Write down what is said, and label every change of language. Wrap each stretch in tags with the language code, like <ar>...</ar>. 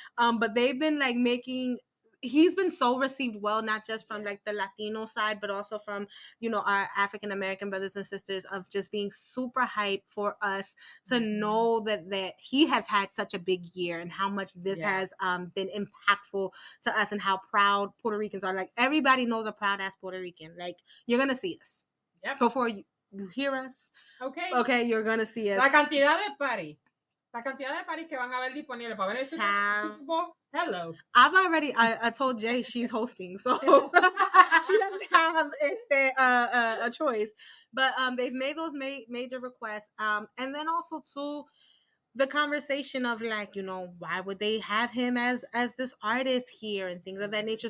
<en>But they've been like he's been so received well, not just from like the Latino side, but also from, our African American brothers and sisters, of just being super hyped for us to know that he has had such a big year and how much this has been impactful to us, and how proud Puerto Ricans are. Like, everybody knows a proud ass Puerto Rican. Like, you're going to see us. Yep. Before you hear us. Okay, you're going to see us.</en> <es>La cantidad de</es> <en>party</en> <es>que van a haber disponible para ver el Super Bowl.</es> <en>Hello. I told Jay she's hosting, so she doesn't have a choice. But they've made those major requests. And then also too, the conversation of like, why would they have him as this artist here and things of that nature.</en>